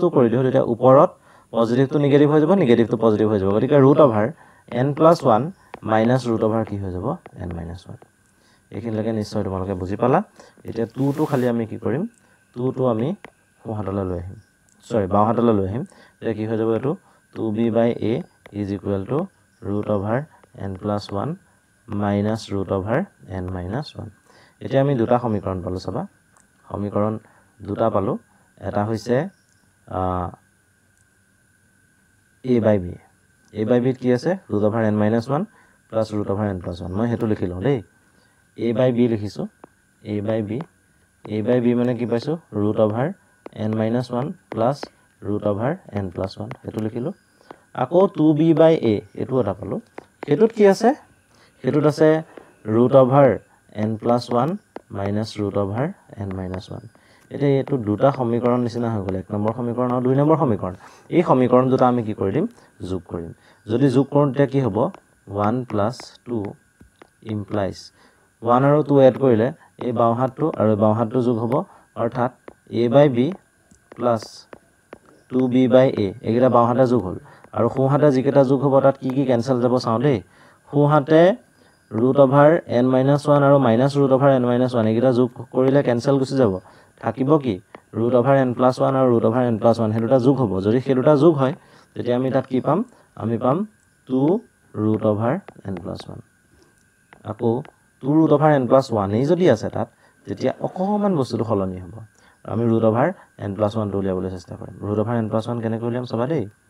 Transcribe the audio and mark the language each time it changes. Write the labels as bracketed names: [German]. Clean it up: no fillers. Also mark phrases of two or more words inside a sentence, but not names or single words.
[Assamese] কৰি দিও তেতিয়া ওপৰত পজিটিভটো নিগেটিভ হৈ যাব নিগেটিভটো পজিটিভ হৈ যাব গতিকে √n+1 মাইনাছ √, কি হৈ যাব n-1 এইখিনিলৈকে নিশ্চয় তোমালোকে বুজি পালা এতিয়া 2 টো খালি আমি কি কৰিম 2 টো আমি সোঁহাতলৈ লৈ আহিম বাওঁহাতলৈ লৈ আহিম এতিয়া কি হৈ যাব এটো 2b/a = √n+1 মাইনাছ [English] root over n minus 1 [Assamese] এতিয়া আমি দুটা সমীকৰণ পালোঁ চাবা সমীকৰণ দুটা পালোঁ এটা হৈছে [English] a by b [Assamese] কি আছে [English] root over n minus 1 plus root over n plus 1 [Assamese] মই সেইটো লিখি লওঁ দেই [English] a by b [Assamese] লিখিছোঁ [English] a by b [Assamese] মানে কি পাইছোঁ [English] root over n minus 1 plus root over n plus 1 [Assamese] সেইটো লিখিলোঁ আকৌ [English] 2b by a [Assamese] এইটো এটা পালোঁ সেইটোত কি আছে সেইটোত আছে [English] root over n plus 1 minus root over n minus 1 [Assamese] এতিয়া এইটো দুটা সমীকৰণ নিচিনা হৈ গ'ল এক নম্বৰ সমীকৰণ আৰু দুই নম্বৰ সমীকৰণ এই সমীকৰণ দুটা আমি কি কৰি দিম যোগ কৰিম যদি যোগ কৰোঁ তেতিয়া কি হ'ব 1 [English] plus 2 implies 1 [Assamese] আৰু 2 এড কৰিলে এই বাওঁহাতটো আৰু বাওঁহাতটো যোগ হ'ব অৰ্থাৎ [English] a by b plus 2b by a [Assamese] এইকেইটা বাওঁহাতে যোগ হ'ল আৰু সোঁহাতে যিকেইটা যোগ হ'ব তাত কি কেনচেল যাব চাওঁ দেই সোঁহাতে [English] root over n minus 1 [Assamese] আৰু [English] minus root over n minus 1 [Assamese] এইকেইটা যোগ কৰিলে কেনচেল গুচি যাব থাকিব কি [English] root over n plus 1 [Assamese] আৰু [English] root over n plus 1 [Assamese] সেই দুটা যোগ হ'ব যদি সেই দুটা যোগ হয় তেতিয়া আমি তাত কি পাম আমি পাম [English] 2 root over n plus 1 [Assamese] আকৌ [English] 2 root over n plus 1 [Assamese] এই যদি আছে তাত তেতিয়া অকণমান বস্তুটো সলনি হ'ব আমি [English] root over n plus 1 [Assamese] টো উলিয়াবলৈ চেষ্টা কৰিম [English] root over n plus 1 [Assamese] কেনেকৈ উলিয়াম চাবা দেই